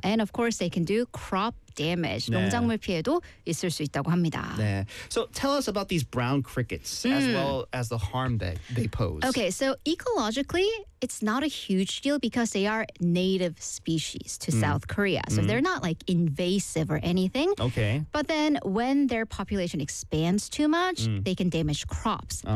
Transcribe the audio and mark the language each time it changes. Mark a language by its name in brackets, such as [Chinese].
[English] And of course, they can do crop damage. 네. [Korean] 농작물 피해도 있을 수 있다고 합니다. 네. [English] So tell us about these brown crickets as well as the harm that they pose. Okay, so ecologically, it's not a huge deal because they are native species to South Korea. So they're not like invasive or anything. Okay. But then when their population expands too much, they can damage crops.